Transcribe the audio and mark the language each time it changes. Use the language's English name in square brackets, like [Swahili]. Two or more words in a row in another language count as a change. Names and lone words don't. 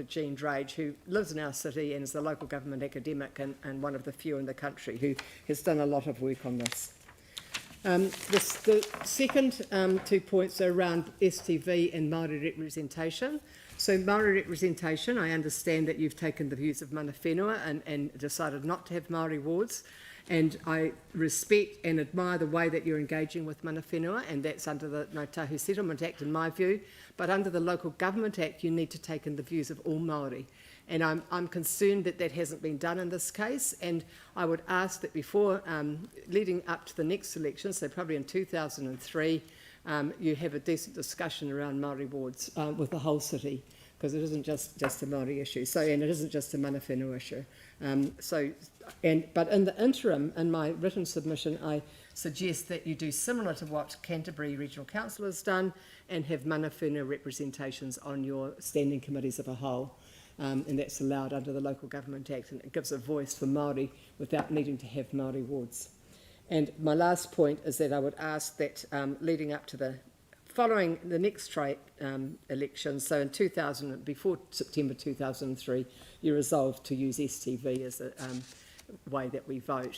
[English] Jean Drage, who lives in our city and is a local government academic and one of the few in the country who has done a lot of work on this. The second 2 points are around STV and Māori representation. So Māori representation, I understand that you've taken the views of [Māori] mana whenua [English] and decided not to have Māori wards, and I respect and admire the way that you're engaging with [Māori] mana whenua, [English] and that's under the Ngāi Tahu Settlement Act in my view, but under the Local Government Act you need to take in the views of all Māori. And I'm concerned that that hasn't been done in this case, and I would ask that before leading up to the next election, so probably in 2003, you have a decent discussion around Māori wards with the whole city, because it isn't just a Māori issue, and it isn't just a [Māori] mana whenua [English] issue. But in the interim, in my written submission, I suggest that you do similar to what Canterbury Regional Council has done and have [Māori] mana whenua [English] representations on your standing committees of a whole. And that's allowed under the Local Government Act, and it gives a voice for Māori without needing to have Māori wards. And my last point is that I would ask that leading up to following the next election, so in before September 2003, you resolved to use STV as a way that we vote.